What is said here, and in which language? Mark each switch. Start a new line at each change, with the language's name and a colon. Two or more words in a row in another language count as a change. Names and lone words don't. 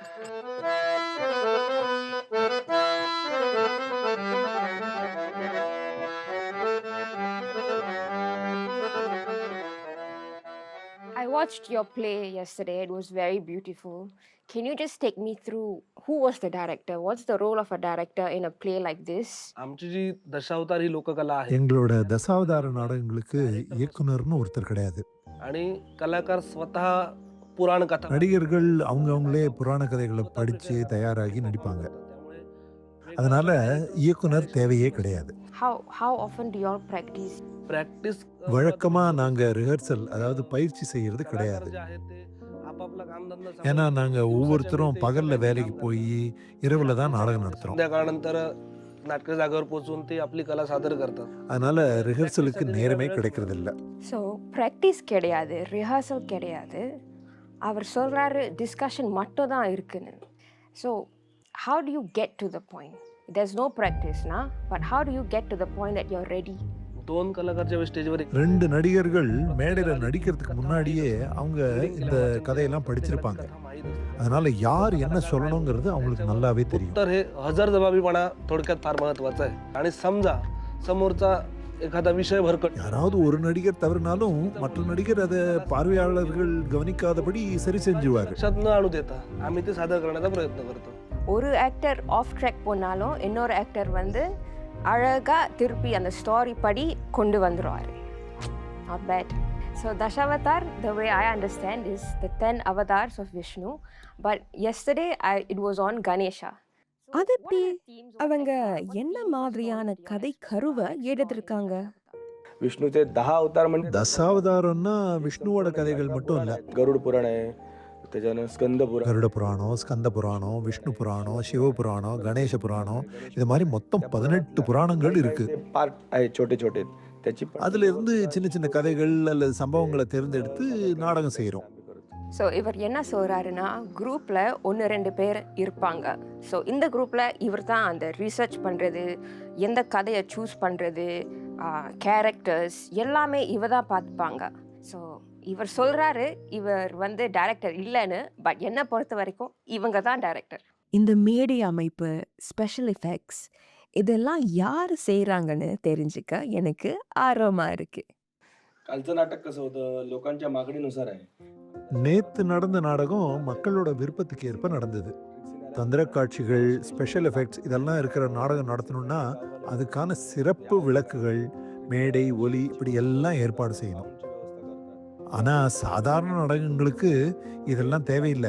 English: I watched your play yesterday. It was very beautiful. Can you just take me through who was the director? What's the role of a director in a play like this?
Marathi: आमची जी दशावतार ही लोककला आहे
Tamil: எங்களோட தசாவதார நாடகங்களுக்கு இயக்குனர்னு ஒருத்தர் கிடையாது.
Marathi: आणि कलाकार स्वतः पुराण कथा
Tamil: நடிகர்கள் அவங்களே புராண கதைகளை படிச்சு தயாராகி நடிப்பாங்க. அதனால இயக்குனர் தேவையே கிடையாது.
English: How often do you all practice? प्रॅक्टिस
Tamil: வழக்கமா நாங்க ரிஹர்சல், அதாவது பயிற்சி செய்யறது கிடையாது.
Marathi: जे आहे ते आपापला कामधंदा
Tamil: ஏன்னா நாங்க ஒவ்வொருத்தரும் பகல்ல வேலைக்கு போய் இரவுல தான் நாடகம் நடத்துறோம்.
Marathi: संध्याकाळनंतर नाटक जागेवर पोहोचून ते आपली कला सादर करतात.
Tamil: அதனால ரிஹர்சலுக்கு நேரமே கிடைக்கிறது இல்ல.
English: So practice
Tamil: கிடையாது, rehearsal கிடையாது. அவர் சொல்றாரு discussion மட்டும் தான் இருக்குன்னு.
English: So how do you get to the point? There's no practice na, but how do you get to the point that you're ready?
Marathi: दोन कलाकार जेव्हा स्टेजवर
Tamil: 2 நடிகர்கள் மேடையில நடிக்கிறதுக்கு முன்னாடியே அவங்க இந்த கதையெல்லாம் படிச்சிருப்பாங்க. அதனால யார் என்ன சொல்லணுங்கிறது அவங்களுக்கு நல்லாவே தெரியும்.
Marathi: तर हे हजरजबाबीपणा थोडक्यात फार महत्वाचा आहे. आणि समजा समोरचा एखादा विषय भरकट
Tamil: யாராவது ஒரு நடிகர் தவறினாலும் மற்ற நடிகர் அதை பார்வையாளர்கள் கவனிக்காதபடி சரி செஞ்சுவாரு.
Marathi: लक्षात न आणू देता आम्ही ते सादर करण्याचा प्रयत्न करतो.
Tamil: ஒரு
English: actor off track
Tamil: போனாலும் இன்னொரு ஆக்டர் வந்து அழகா திருப்பி அந்த ஸ்டோரி படி கொண்டு வந்துருவாரு.
English: Not bad. So Dashavatar, the way I understand, is the 10 avatars of Vishnu. But yesterday it was on Ganesha.
Tamil: அது எப்படி அவங்க என்ன மாதிரியான கதை கருவை எடுத்திருக்காங்க?
Marathi: विष्णूचे 10 अवतार म्हणजे
Tamil: தசாவதாரம்னா விஷ்ணுவோட கதைகள் மட்டும் இல்ல.
Marathi: गरुड पुराण आहे, त्याच्यानं स्कंद पुराण,
Tamil: கருட புராணம், ஸ்கந்த புராணம், விஷ்ணு புராணம், சிவ புராணம், கணேச புராணம், இது மாதிரி மொத்தம் 18 புராணங்கள் இருக்கு.
Marathi: पार्ट आहे छोटे छोटे. त्याची
Tamil: அதுல இருந்து சின்ன சின்ன கதைகள் அல்லது சம்பவங்களை தேர்ந்தெடுத்து நாடகம் செய்யறோம். ஸோ இவர் என்ன சொல்கிறாருன்னா, குரூப்பில் 1-2 பேர் இருப்பாங்க. ஸோ இந்த குரூப்பில் இவர் தான் அந்த ரிசர்ச் பண்ணுறது, எந்த கதையை சூஸ் பண்ணுறது, கேரக்டர்ஸ் எல்லாமே இவர் தான் பார்த்துப்பாங்க. ஸோ இவர் சொல்கிறாரு இவர் வந்து டைரக்டர் இல்லைன்னு, பட் என்னை பொறுத்த வரைக்கும் இவங்க தான் டைரக்டர். இந்த மேடை அமைப்பு,
English: special effects
Tamil: இதெல்லாம் யார் செய்றாங்கன்னு தெரிஞ்சுக்க எனக்கு ஆர்வமா இருக்கு.
Marathi: कालचं नाटक कसं होतं, लोकांच्या मागणीनुसार आहे.
Tamil: நேத்து நடந்த நாடகம் மக்களோட விருப்பத்துக்கு ஏற்ப நடந்தது. தந்திர காட்சிகள்,
English: special effects
Tamil: இதெல்லாம் இருக்கிற நாடகம் நடத்தணும்னா அதுக்கான சிறப்பு விளக்குகள், மேடை, ஒலி இப்படி எல்லாம் ஏற்பாடு செய்யணும். ஆனா சாதாரண நாடகங்களுக்கு இதெல்லாம் தேவையில்லை.